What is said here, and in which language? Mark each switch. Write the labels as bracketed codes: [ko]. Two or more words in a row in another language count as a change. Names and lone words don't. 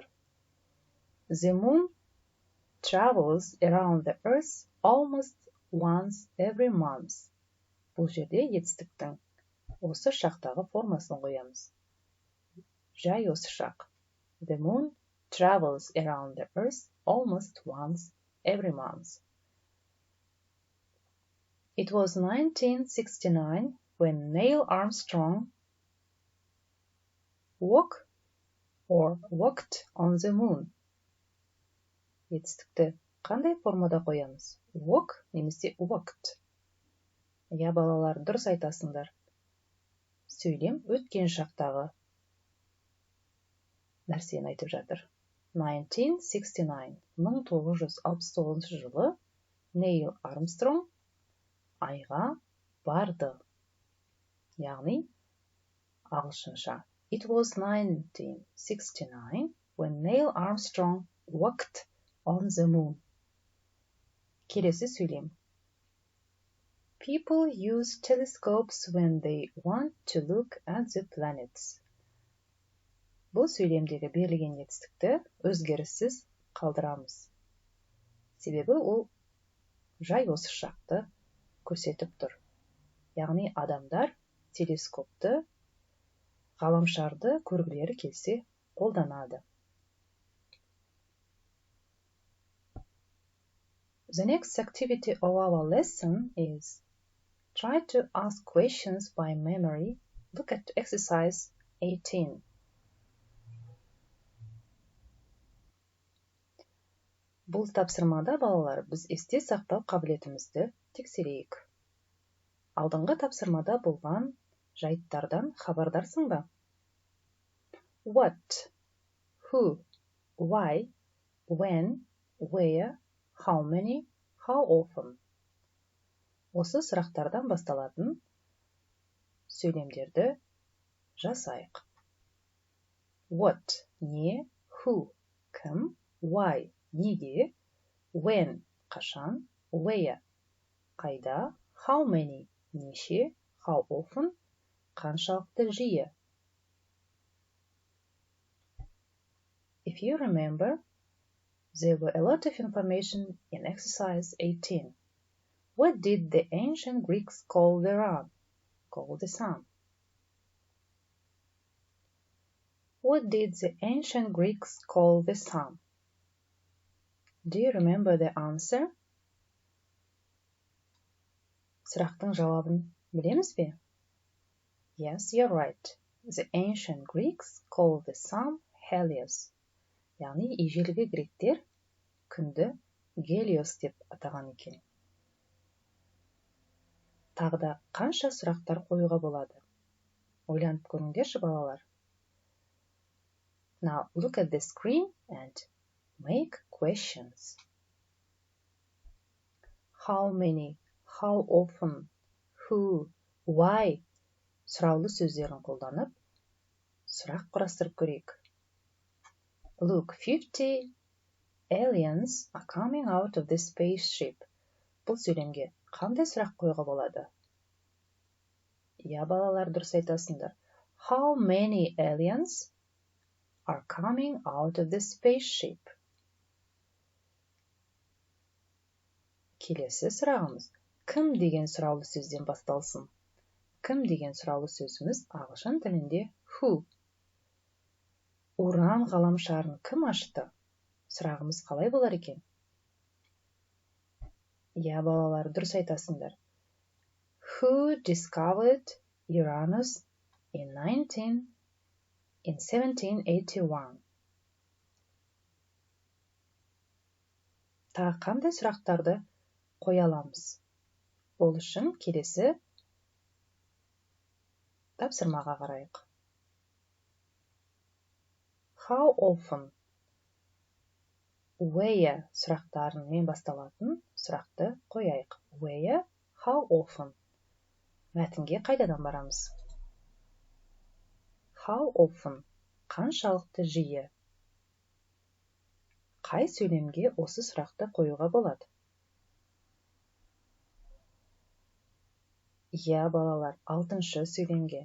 [en] The moon travels around the earth almost once every month. [kk] Бұл жерде етістіктің осы шақтағы формасын қоямыз. Жай осы шақ. [en] The moon travels around the earth almost once every month. It was 1969 when Neil Armstrong walked on the moon. [kk] Етістікті қандай формада қоямыз? [en] Walk немесе walked? [kk] Я, балалар, дұрыс айтасыңдар. Сөйлем өткен шақтағы нәрсені айтып жатыр. 1969, 1969 жылы Нейл Армстронг айға барды. Яғни, ағылшынша. [en] It was 1969 when Neil Armstrong walked on the moon. [kk] Келесі сөйлем. [en] People use telescopes when they want to look at the planets. [kk] Бұл сөйлемдегі берілген етістікті өзгеріссіз қалдырамыз. Себебі ол жай осы шақты көрсетіп тұр. Яғни адамдар телескопты, ғаламшарды көргілері келсе қолданады. [en] The next activity of our lesson is try to ask questions by memory. Look at exercise 18. [kk] Бұл тапсырмада, балалар, біз есте сақтау қабілетімізді тексерейік. Алдыңғы тапсырмада болған жайттардан хабардарсың ба? [en] What, who, why, when, where, how many, how often. [kk] Осы сұрақтардан басталатын сөйлемдерді жасайық. [en] What, не, who, кім, why, неге, when, қашан, where, қайда, how many, неше, how often, [kk] қаншалықты жиі. [en] If you remember, there were a lot of information in exercise 18. What did the ancient Greeks call the sun? What did the ancient Greeks call the sun? Do you remember the answer? [kk] Сұрақтың жауабын білеміз бе? [en] Yes, you're right. The ancient Greeks called the sun Helios. [kk] Яғни, ежелгі гректер күнді Гелиос деп атаған екен. Тағда қанша сұрақтар қоюға болады? Ойланып көріңдерші, балалар. [en] Now, look at the screen and make questions. How many, how often, who, why [kk] сұраулы сөздерін қолданып, сұрақ құрастырып көрейік. [en] Look, 50 aliens are coming out of the spaceship. [kk] Бұл сөйлемге қандай сұрақ қоюға болады? Я, балалар, дұрыс айтасыңдар. [en] How many aliens are coming out of the spaceship? [kk] Келесі сұрағымыз. Кім деген сұраулы сөзден басталсын? Кім деген сұраулы сөзіміз ағылшын тілінде who. Уран ғаламшарын кім ашты? Сұрағымыз қалай болар екен? Я, балалар, дұрыс айтасыңдар. [en] Who discovered Uranus in 1781? [kk] Тағы қандай сұрақтарды қоя аламыз? Ол үшін келесі тапсырмаға қарайық. [en] How often? [kk] Where сұрақтарымен басталатын сұрақты қояйық. [en] Where, how often? [kk] Мәтінге қайдадан барамыз? [en] How often? [kk] Қаншалықты жиі? Қай сөйлемге осы сұрақты қоюға болады? Я, балалар, 6-шы сөйлемге.